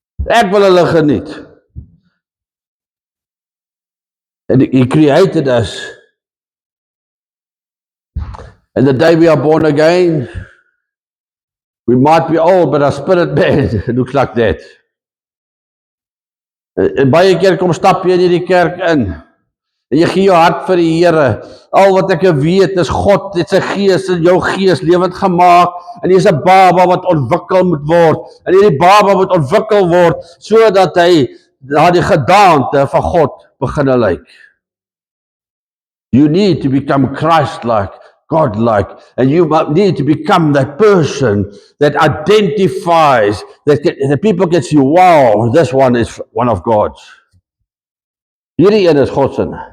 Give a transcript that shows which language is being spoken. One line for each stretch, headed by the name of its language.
Afrikaans: Ek wil hulle geniet.
English: And He created us. And the day we are born again, we might be old, but our spirit man looks like that.
Afrikaans: En baie keer kom stap jy in hierdie kerk in, en jy gee jou hart vir die Here. Al wat ek weet is God het sy gees in jou gees lewend gemaak, en jy is 'n baba wat ontwikkel moet word, en hierdie baba moet ontwikkel word, sodat hy na die gedaante van God begin lyk.
English: You need to become Christ-like, God-like, and you need to become that person that identifies, that people can see, wow, this one is one of God's.
Afrikaans: Hierdie een is God se.